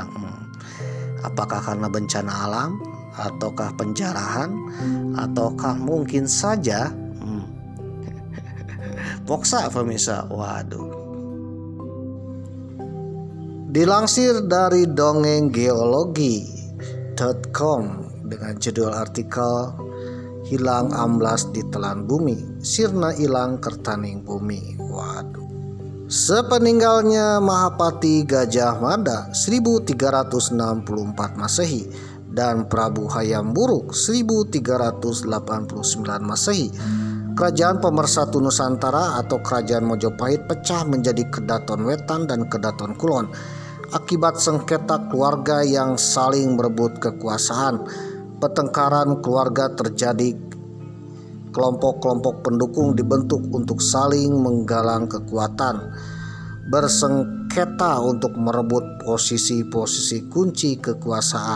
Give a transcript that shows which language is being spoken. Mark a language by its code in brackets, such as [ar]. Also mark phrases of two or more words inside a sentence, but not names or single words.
[id] Apakah karena bencana alam, ataukah penjarahan, ataukah mungkin saja moksa pemirsa? Waduh. Dilansir dari dongenggeologi.com dengan judul artikel Hilang Amblas di Telan Bumi, [jv] Sirna Ilang Kertaning Bumi. [id] Waduh. Sepeninggalnya Mahapati Gajah Mada 1364 Masehi dan Prabu Hayam Wuruk 1389 Masehi, Kerajaan Pemersatu Nusantara atau Kerajaan Majapahit pecah menjadi Kedaton Wetan dan Kedaton Kulon akibat sengketa keluarga yang saling merebut kekuasaan. Pertengkaran keluarga terjadi, kelompok-kelompok pendukung dibentuk untuk saling menggalang kekuatan, bersengketa untuk merebut posisi-posisi kunci kekuasaan.